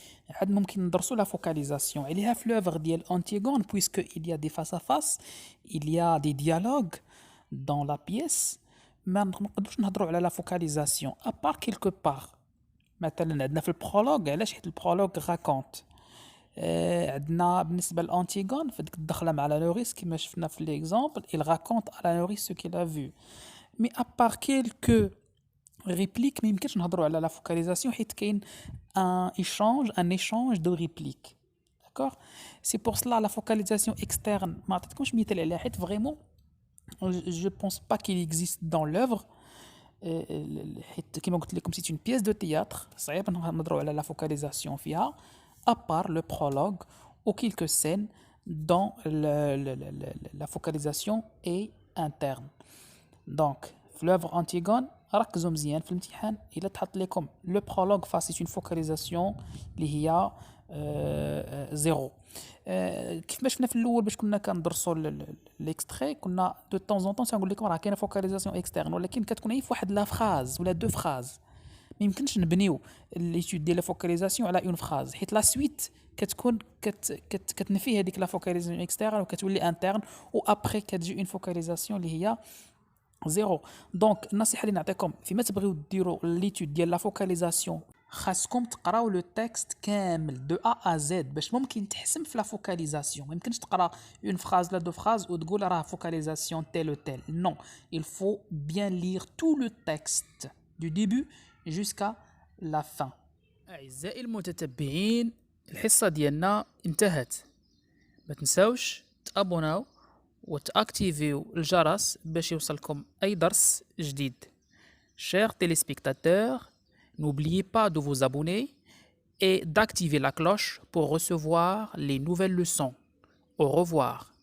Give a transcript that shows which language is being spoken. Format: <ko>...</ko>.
<ar>عاد ممكن ندرسوا لا فوكاليزاسيون عليها في لوفر ديال أنتيغون،</ar> <fr>puisque il y a des face à face، il y a des dialogues dans la pièce.</fr> <ar>ما نقدروش نهضروا على لا فوكاليزاسيون ابار كيلكو بار. مثلا عندنا في البرولوج، علاش؟ حيت البرولوج راكونت. عندنا بالنسبه لأنتيغون في ديك الدخله مع لا نوريس كما شفنا في ليكزامبل،</ar> <fr>il raconte à la nourrice ce qu'il a vu. mais à part quelques répliques</fr> <ar>ما يمكنش نهضروا على لا فوكاليزاسيون، حيت كاين ان</ar> <fr>échange de répliques. d'accord. c'est pour cela la focalisation externe</fr> <ar>ما عطيتكمش مثال عليها، حيت فريمون</ar> <fr>je pense pas qu'il existe dans l'œuvre.</fr> <ar>حيت كما قلت لكم</ar> <fr>c'est une pièce de théâtre،</fr> <ar>صعيب نهضروا على لا فوكاليزاسيون فيها</ar> <fr>à part le prologue ou quelques scènes dont la focalisation est interne.</fr> <ar>Donc, في l'œuvre Antigone ركزوا مزيان في الامتحان، إلا تحط لكم le prologue face</ar> <fr>c'est une focalisation</fr> <ar>اللي هي زيرو. كيف ما شفنا في الاول باش كنا كندرسوا ليكستري، كنا دو طون زون طون تنقول لكم راه كاينه فوكاليزاسيون اكسترن، ولكن كتكون هي في واحد لا فراز ولا دو فراز. ما يمكنش نبنيو ليتود ديال لا فوكاليزاسيون على اون فراز، حيت لا سويت كتكون كتنفي هذيك لا فوكاليزاسيون اكسترن وكتولي انترن، و ابري كتجي اون فوكاليزاسيون اللي هي زيرو. دونك النصيحه اللي نعطيكم فيما تبغيو ديروا ليتود ديال لا فوكاليزاسيون، خاصكم تقراو لو تكست كامل دو ا ا زد باش ممكن تحسم في لا فوكاليزاسيون. ما يمكنش تقرا اون فراز لا دو فراز وتقول راه فوكاليزاسيون تيل تيل.</ar> <fr>نو، il faut bien lire tout le texte du début jusqu'à la fin.</fr> <ar>أعزائي المتتبعين، الحصة ديالنا انتهت. ما تنساوش تابوناو وتاكتيفيو الجرس باش يوصلكم أي درس جديد.</ar> <fr>Chers téléspectateurs, n'oubliez pas de vous abonner et d'activer la cloche pour recevoir les nouvelles leçons. Au revoir.</fr>